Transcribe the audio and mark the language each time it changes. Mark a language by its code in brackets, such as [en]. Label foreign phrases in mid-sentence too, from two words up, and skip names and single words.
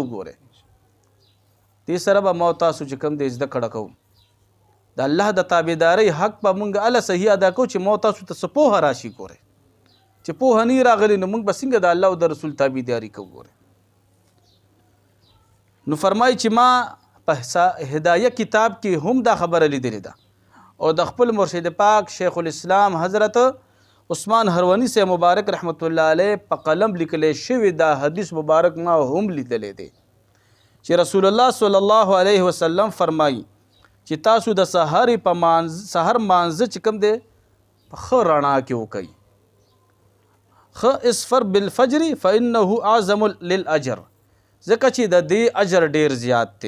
[ps] ګورئ دې سره به ما تاسو چې کوم دی زده کړه کوو، د الله د تابعدارۍ حق به مونږ اله صحیح ادا کوو چې ما تاسو ته څه پوهه راشي. ګورئ چې پوهه نه راغلی نو مونږ به څنګه د الله او د رسول تابعداري کوو. ګورئ نو فرمایي چې ما په هدایه کتاب کې هم دا خبره لیدلې ده او د خپل مرشد پاک شیخ الاسلام حضرت عثمان هروانی سے مبارک [ar] رحمت الله علیه [ps] په قلم لیکلی شوی دا حدیث مبارک ما هم لیدلی دی چې رسول الله [ar] صلی الله علیه وسلم [ps] فرمایي چې تاسو د سحر مانځه چې کوم دی په ښه رڼا کې وکئ، ښه [ar] اسفر بالفجر فانه اعظم للاجر، [ps] ځکه چې د دې اجر ډیر زیات دی.